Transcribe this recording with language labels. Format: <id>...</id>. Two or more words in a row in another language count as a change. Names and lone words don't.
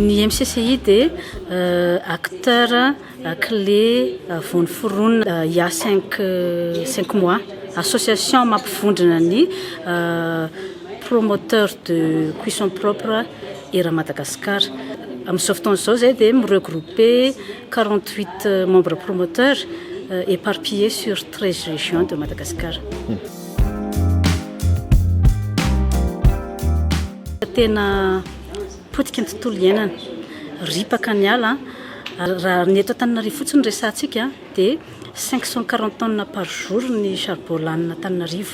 <fr>MCCI dia acteur clé</fr> <mg>voany foronina</mg> <fr>il y a 5 mois association</fr> <mg>mampifondrina ny</mg> <fr>promoteur de cuisson propre era Madagascar.</fr> <mg>Amin'izao fotoana izao zay dia</mg> <fr>regrouper 48 membres promoteurs éparpillés sur 13 régions de Madagascar.</fr> <mg>Tena potika ny tontolo iainana ripaka ny ala raha ny eto Antananarivo fotsiny resantsika dia 540</mg> <fr>tonnes par jour</fr> <mg>ny charbon lanina Antananarivo.</mg>